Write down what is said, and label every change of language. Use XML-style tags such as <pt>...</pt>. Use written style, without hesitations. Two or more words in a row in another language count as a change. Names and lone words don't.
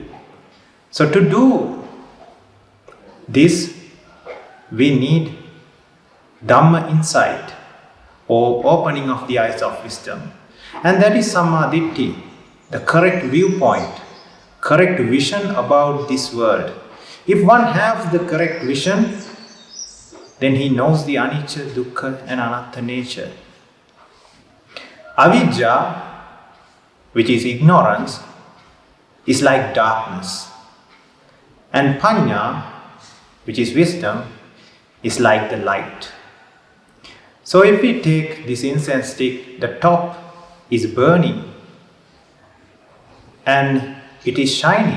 <en>So to do this, we need Dhamma insight, or opening of the eyes of wisdom. And that is Sammadhi, the correct viewpoint, correct vision about this world. If one has the correct vision, then he knows the</en> <pi>anicca, dukkha</pi> <en>and anatta nature. Avidya, which is ignorance, is like darkness. And Panya, which is wisdom, is like the light. So if we take this incense stick, the top is burning and it is shining.</en>